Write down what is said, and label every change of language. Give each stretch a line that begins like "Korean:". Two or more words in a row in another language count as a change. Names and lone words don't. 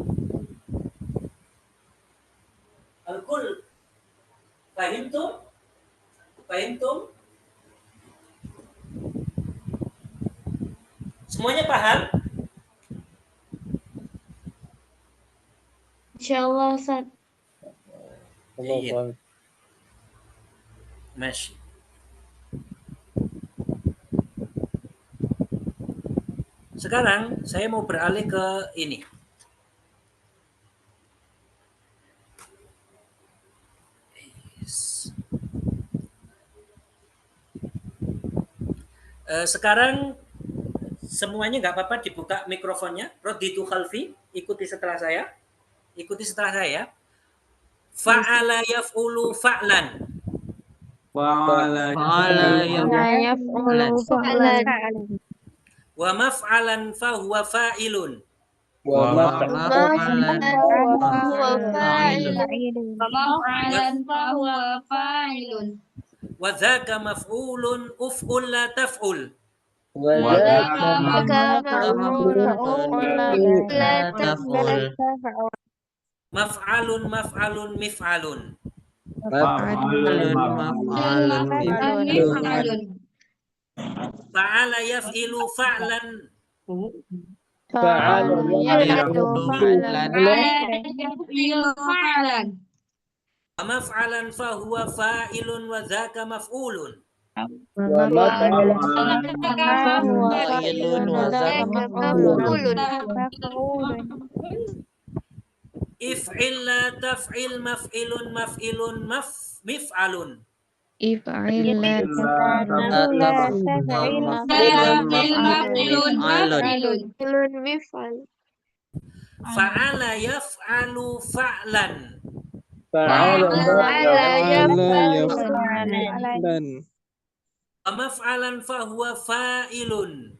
Arabic: الكل. فهمتم؟ فهمتم?
Indonesian: Semuanya paham? Insyaallah Ustaz. Iya. Masih. Sekarang saya mau beralih ke ini. Sekarang semuanya nggak apa-apa dibuka mikrofonnya.
Arabic: ردّدوا خلفي,
Indonesian: ikuti setelah saya. Ikuti setelah saya.
Arabic: فعل يفعل فعلا. Fa'ala يفعل فعلا. ومفعلا فهو فاعل. ومفعلا وذاك مفعول افعل لا تفعل. مفعل مفعل مفعل. فعل يفعل فعلا. ومفعلا فهو فاعل وذاك مفعول. افعل لا تفعل مفعل مفعل مفعل. فعل يفعل فعلا. ومفعلا فهو فاعل.